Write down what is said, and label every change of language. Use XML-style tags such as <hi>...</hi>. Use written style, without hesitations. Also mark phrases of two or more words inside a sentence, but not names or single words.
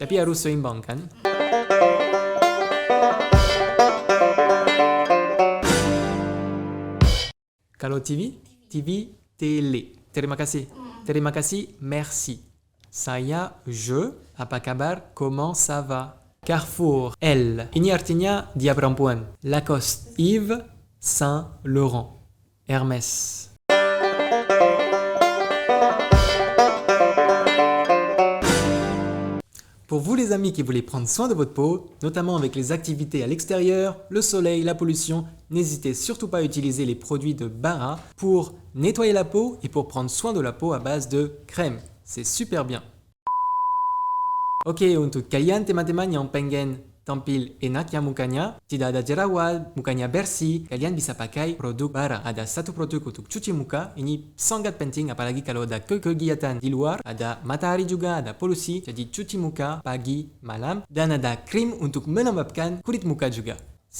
<id>Tapi harus seimbang kan. Kalau TV, tele. Terima kasih. Terima kasih, merci. Saya, je, apa kabar,</id> <fr>comment ça va? Carrefour, elle.</fr> <id>Ini artinya dia perempuan. Lacoste, Yves, Saint Laurent, Hermès.</id> <fr>Pour vous les amis qui voulez prendre soin de votre peau, notamment avec les activités à l'extérieur, le soleil, la pollution, n'hésitez surtout pas à utiliser les produits de Bara pour nettoyer la peau et pour prendre soin de la peau à base de crème. C'est super bien.</fr> <id>Oke, untuk kalian teman-teman yang pengen tampil enak ya mukanya, tidak ada jerawat, mukanya bersih, kalian bisa pakai produk Bara. Ada satu produk untuk cuci muka, ini sangat penting apalagi kalau ada kegiatan di luar, ada matahari juga, ada polusi, jadi cuci muka pagi, malam, dan ada krim untuk melembabkan kulit muka juga.</id>